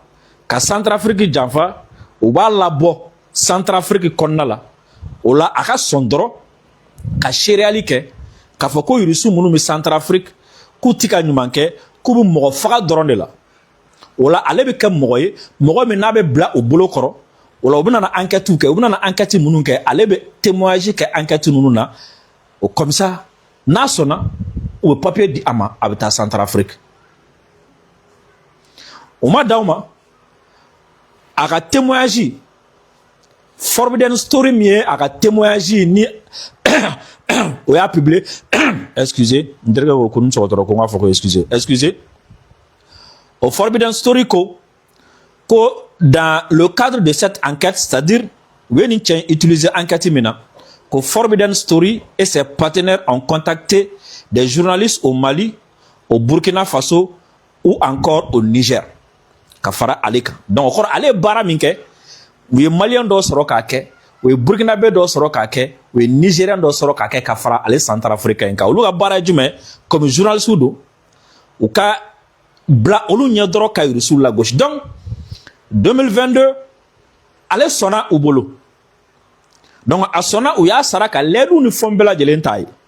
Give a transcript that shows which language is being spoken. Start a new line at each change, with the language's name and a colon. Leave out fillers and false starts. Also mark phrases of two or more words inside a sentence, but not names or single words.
Bambara: ka Centrafrique janfa u b'a labɔ Centrafrique kɔnɔna la o la a ka sɔn dɔrɔn ka seereyali kɛ k'a fɔ ko irisiw minnu bɛ Centrafrique k'u ti ka ɲuman kɛ k'u bɛ mɔgɔ faga dɔrɔn de la o la ale bɛ kɛ mɔgɔ ye mɔgɔ min n'a bɛ bila o bolo kɔrɔ o la u bɛna na enquête kɛ u bɛna na enquête minnu kɛ ale bɛ témoignage kɛ enquête ninnu na o
French: comme ça
Bambara: n'a sɔnna u bɛ papier di a ma a bɛ taa Centrafrique o ma d'aw ma a ka témoignage Forbidden Story min ye a ka témoignage ni o y'a publié excusez n terikɛ ko ko n sɔgɔtɔrɔ ko n k'a fɔ ko
French: excusez au Forbidden Story
Bambara: ko
French: dans le cadre de cette enquête c'est-à-dire
Bambara: u ye nin cɛ utiliser enquête min na ko
French: Forbidden Story et ses partenaires ont contacté des journalistes au Mali, au Burkina Faso, ou encore au Niger
Bambara: ka fara ale kan donc o kɔrɔ ale baara min kɛ u ye maliyɛn dɔ sɔrɔ k'a kɛ u ye burkinabé dɔ sɔrɔ k'a kɛ u ye nigérien dɔ sɔrɔ k'a kɛ ka fara ale centrafricain kan olu ka baara ye jumɛn
French: comme journaliste
Bambara: don u ka bila olu ɲɛ dɔrɔn ka irisiw lagosi donc 2022 ale sɔnna u bolo donc a sɔnna u y'a sara ka lɛdu ni fɛn bɛɛ lajɛlen ta ye